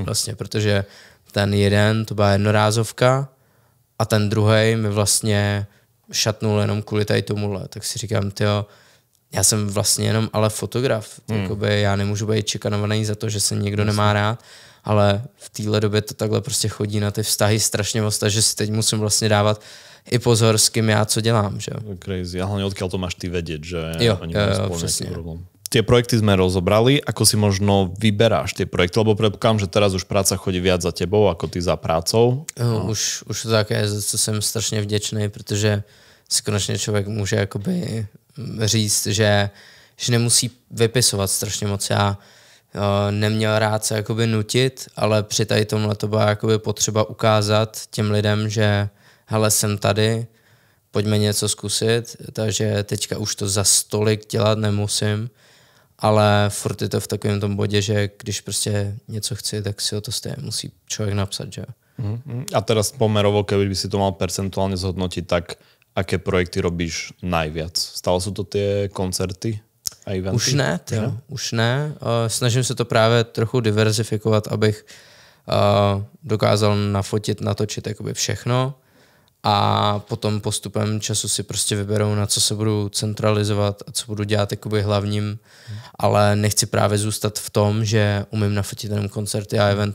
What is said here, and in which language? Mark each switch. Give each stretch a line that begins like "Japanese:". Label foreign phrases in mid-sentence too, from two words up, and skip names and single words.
Czech: Vlastně, protože ten jeden, to byla jednorázovka a ten druhý mi vlastně šatnul jenom kvůli tady tomuhle. Tak si říkám, tyjo, já jsem vlastně jenom ale fotograf. Jakoby já nemůžu být šikanovaný za to, že se někdo nemá rád, ale v téhle době to takhle prostě chodí na ty vztahy strašně moc, že si teď musím vlastně dávat i pozor, s kým já co dělám. Že? Crazy.
Slovak: A hlavně odkiaľ to máš ty vedieť, že jo, oni majú spolu nejaký problém. Tie projekty sme rozobrali, ako si možno vyberáš tie projekty, lebo predpokladám, že teraz už práca chodí viac za tebou, ako ty za prácou.
Czech: Už to tak je, za co jsem strašně vděčný, protože si konečně člověk může jakoby říct, že nemusí vypisovat strašně moc. Já neměl rád se jakoby nutit, ale při tady tomhle to byla jakoby potřeba ukázat těm lidem, že hele, jsem tady, pojďme něco zkusit, takže teďka už to za stolik dělat nemusím. ale furt je to v takovém tom bodě, že když prostě něco chci, tak si o to stejně musí člověk napsat, že jo.
Slovak: A teraz pomerovo, keby si to mal percentuálne zhodnotiť, tak aké projekty robíš najviac? Stále sú to tie koncerty a eventy?
Czech: Už ne. Snažím se to právě trochu diverzifikovat, abych dokázal nafotit, natočit jakoby všechno a potom postupem času si prostě vyberou, na co se budu centralizovat a co budu dělat jakoby hlavním, ale nechci právě zůstat v tom, že umím nafotit jenom koncerty a eventy.